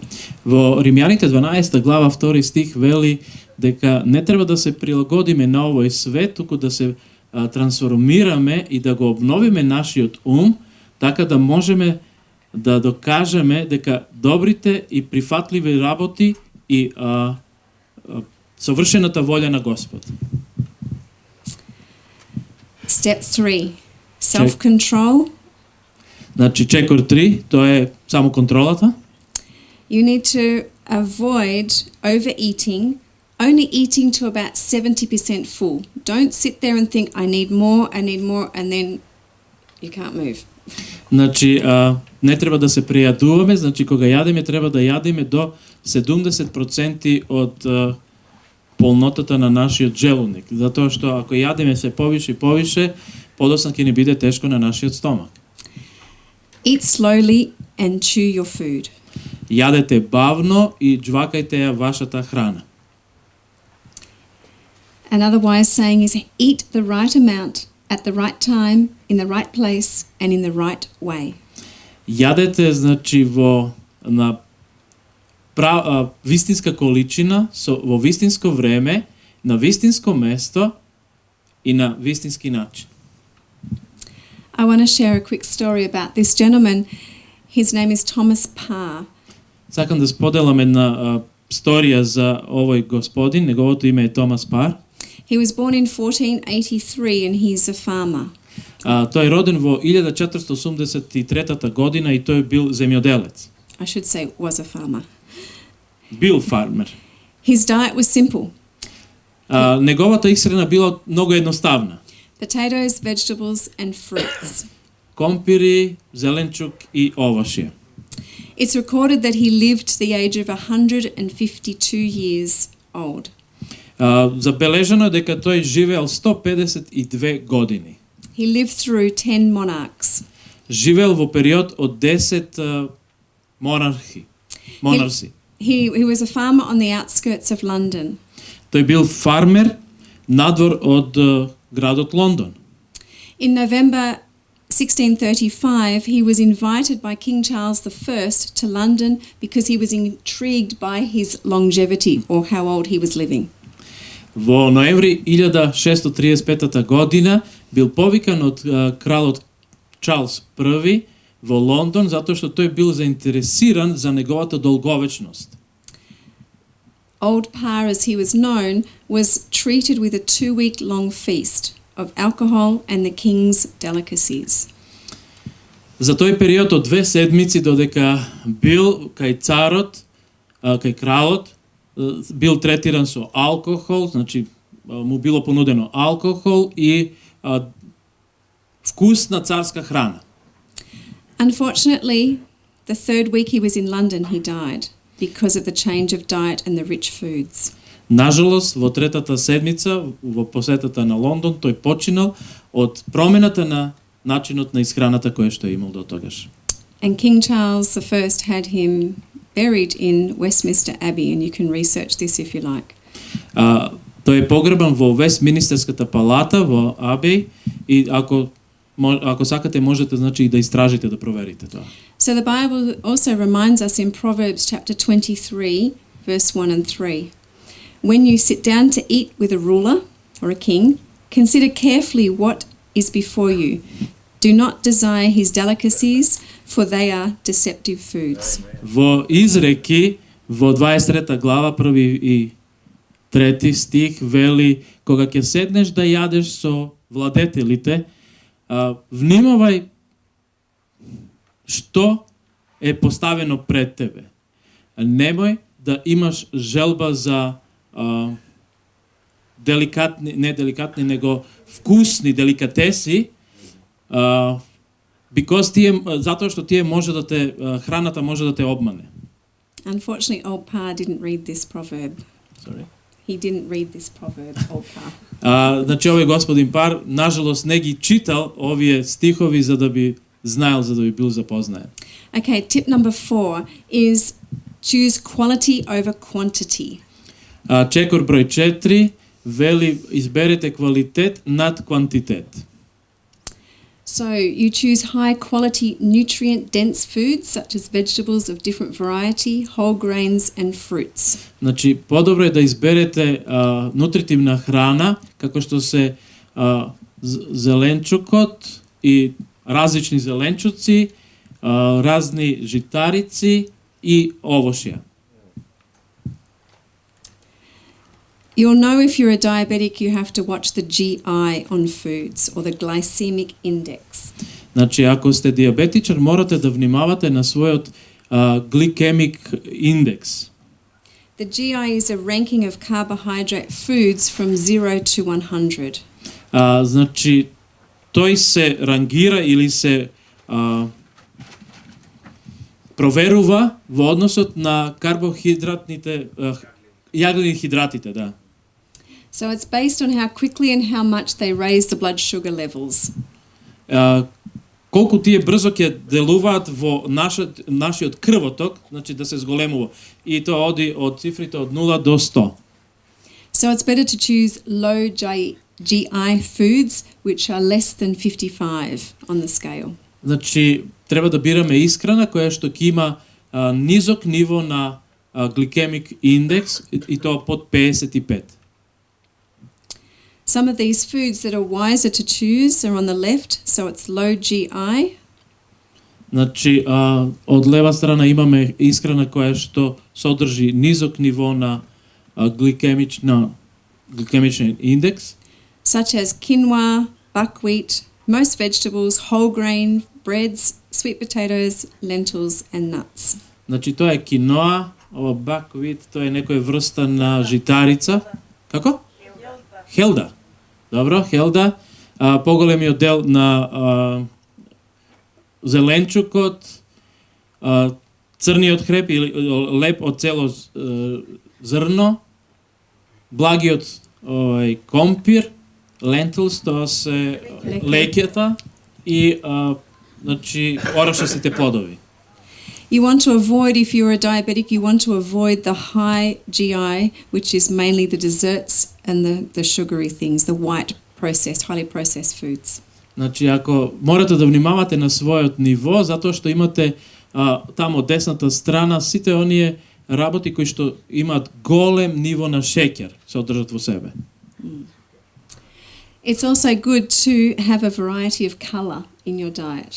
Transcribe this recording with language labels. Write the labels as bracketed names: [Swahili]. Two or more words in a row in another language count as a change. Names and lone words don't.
[Macedonian] Во Римјаните 12 глава 2 стих вели дека не треба да се прилагодиме на овој свет, туку да се трансформираме и да го обновиме нашиот така да можеме да докажеме дека добрите и прифатливи работи и совршената волја на Господ. [English] Step 3, self-control. [Macedonian] Значи, чекор 3, тоа е само контролата. [English] You need to avoid overeating only eating to about 70% full. Don't sit there and think, I need more, and then you can't move. [Macedonian] Значи, не треба да се прејадуваме, значи кога јадеме треба да јадеме до 70% од полнотата на нашиот желудник, затоа што ако јадеме се повише и повише, подоцна ќе ни биде тешко на нашиот стомак. [English] Eat slowly and chew your food. [Macedonian] Јадете бавно и џвакајте ја вашата храна. [English] Another wise saying is eat the right amount at the right time, in the right place and in the right way. [Macedonian] Јадете значи на вистинска количина, во вистинско време, на вистинско место и на вистински начин. [English] I want to share a quick story about this gentleman. His name is Thomas Parr. [Macedonian] Сакам да споделам една сторија за овој господин, неговото име е Томас Пар. [English] He was born in 1483 and he's a farmer. [Macedonian] Тој е роден во 1483 година и тој бил земјоделец. [English] I should say was a farmer. [Macedonian] Бил фармер. [English] His diet was simple. [Macedonian] Неговата исхрана била многу едноставна. [English] Potatoes, vegetables and fruits. [Macedonian] Компири, зеленчук и овошје. [English] It's recorded that he lived to the age of 152 years old. [Macedonian] Забележано е дека тој живеел 152 години. [English] He lived through 10 monarchs. [Macedonian] Живеел во период од 10 монарси. [English] He was a farmer on the outskirts of London. [Macedonian] Тој бил фармер надвор од градот Лондон. [English] In November 1635, he was invited by King Charles I to London because he was intrigued by his longevity or how old he was living. [Macedonian] Во ноември 1635 година бил повикан од кралот Чарлс I во Лондон затоа што тој бил заинтересиран за неговата долговечност. [English] Old Parr, as he was known, was treated with a 2-week-long feast of alcohol and the king's delicacies. [Macedonian] За тој период од 2 седмици додека бил кај царот, кај кралот, бил третиран со алкохол, значи му било понудено алкохол и вкусна царска храна. [English] Unfortunately, the 3rd week he was in London, he died because of the change of diet and the rich foods. [Macedonian] Нажалост, во 3-та седмица, во посетата на Лондон, тој починал од промената на начинот на исхраната која што имал до тогаш. [English] And King Charles I had him buried in Westminster Abbey, and you can research this if you like. [Macedonian] Тој е погребан во Вестминистерската палата во Абеј и ако сакате можете значи и да истражите, да проверите тоа. [English] So the Bible also reminds us in Proverbs chapter 23 verse 1 and 3. When you sit down to eat with a ruler or a king, consider carefully what is before you. Do not desire his delicacies, for they are deceptive foods. [Macedonian] Во Изреки, во 23 глава, 1 и 3 стих, вели, кога ќе седнеш да јадеш со владетелите, внимавај што е поставено пред тебе. Немој да имаш желба за деликатни, не деликатни, него вкусни деликатеси, because затоа што тие може да те храната може да те обмане. [English] Unfortunately, old Parr didn't read this proverb. Sorry. He didn't read this proverb, old Parr. [Macedonian] Значи овој господин Пар нажалост не ги читал овие стихови за да би знаел, за да би бил запознаен. [English] Okay, tip number 4 is choose quality over quantity. [Macedonian] Чекор број 4 вели изберете квалитет над квантитет. [English] So you choose high quality nutrient dense foods such as vegetables of different variety, whole grains and fruits. [Macedonian] Значи подобро е да изберете нутритивна храна како што се зеленчукот и различни зеленчуци, разни житарици и овошја. [English] You'll know if you're a diabetic, you have to watch the GI on foods or the glycemic index. [Macedonian] Значи, ако сте диабетичар, морате да внимавате на својот гликемик индекс. [English] The GI is a ranking of carbohydrate foods from 0 to 100. [Macedonian] Значи, тој се рангира или се проверува во односот на карбохидратните, јаглени хидратите, да. [English] So it's based on how quickly and how much they raise the blood sugar levels. [Macedonian] Колку тие брзо ќе делуваат во нашиот крвоток, значи да се зголемува. И тоа оди од цифрите од 0 до 100. [English] So it's better to choose low GI foods which are less than 55 on the scale. [Macedonian] Значи треба да бираме исхрана која што ќе има низок ниво на гликемик индекс и тоа под 55. [English] Some of these foods that are wiser to choose are on the left, so it's low GI. [Macedonian] Значи, од лева страна имаме исхрана која што содржи низок ниво на гликемичен индекс. [English] Such as quinoa, buckwheat, most vegetables, whole grain, breads, sweet potatoes, lentils and nuts. [Macedonian] Значи, тоа е киноа, ова buckwheat, тоа е некоја врста на житарица. Како? Хелда. Добро, хелда. Поголемиот дел на зеленчукот, црниот хлеб или леп од цело зрно, благиот компир, lentils, тоа се лекјата и значи орашастите плодови. [English] You want to avoid, if you're a diabetic, you want to avoid the high GI, which is mainly the desserts and the sugary things, the white processed, highly processed foods. [Macedonian] Значи, ако морате да внимавате на својот ниво, затоа што имате тамо десната страна сите оние работи кои што имаат голем ниво на шеќер се одржат во себе. [English] It's also good to have a variety of color in your diet.